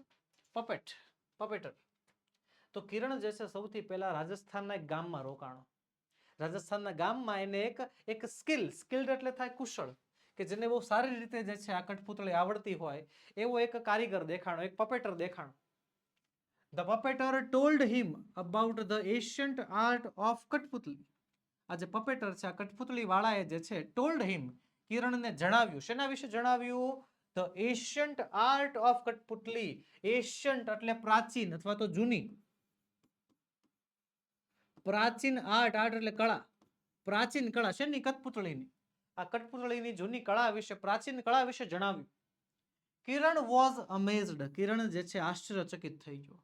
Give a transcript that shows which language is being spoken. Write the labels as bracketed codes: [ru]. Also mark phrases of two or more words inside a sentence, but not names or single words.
[gu] પપેટર. તો કિરણ જે છે સૌથી પહેલા રાજસ્થાનના એક ગામમાં રોકાણો. રાજસ્થાનના ગામમાં એને એક સ્કિલ્ડ એટલે થાય કુશળ, કે જેને બહુ સારી રીતે જે છે આ કઠપૂતળી આવડતી હોય એવો એક કારીગર દેખાણો, એક પપેટર દેખાણો. [en] The puppeteer told him about the ancient art of કઠપૂતળી. [gu] આ જે પપેટર છે, આ કઠપૂતળી વાળાએ જે છે [en] told him, [gu] કિરણને જણાવ્યું. શેના વિશે જણાવ્યું? [en] The ancient art of કઠપૂતળી. [gu] એશિયન્ટ એટલે પ્રાચીન અથવા તો જૂની. પ્રાચીન આર્ટ એટલે કળા. પ્રાચીન કળા શેની? કઠપૂતળીની. આ કઠપૂતળીની જૂની કળા વિશે, પ્રાચીન કળા વિશે જણાવ્યું. કિરણ [en] was amazed. [gu] કિરણ જે છે આશ્ચર્યચકિત થઈ ગયો.